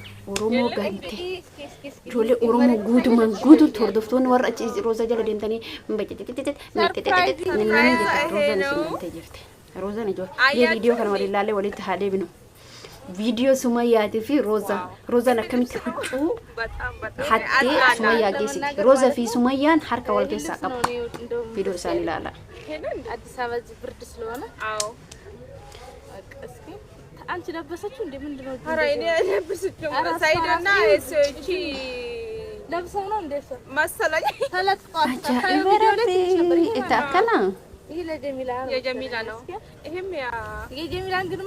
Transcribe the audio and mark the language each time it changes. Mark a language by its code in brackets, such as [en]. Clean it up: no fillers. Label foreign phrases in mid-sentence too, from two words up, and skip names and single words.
[om] Oromoo gante ijoollee Oromoo guutumaan guutuu hordoftoonni warra achi Roza jala deemtanii Rozaan ijoollee viidiyoo kana waliin ilaalee walitti haa deebinu. Video Sumayaa fi Roza. Roza akkamitti huccuu hattee Sumayaa geessiti. Roza fi Sumayaan harka wal keessaa qabu. Video isaan ilaala. [am] አዲስ አበባ እዚህ ብርድ ስለሆነ አዎ እስኪ አንቺ ለበሰችው እንዴ ምንድነው? ኧረ እኔ ለበሰችው ሳይደና እቺ ለብሰው ነው እንዴ መሰለኝ ተለጥፏል። ቪዲዮ ላይ ነበር ይታከላ ይሄ ለጀሚላ ነው የጀሚላ ነው። ይሄም ያ የጀሚላን ግን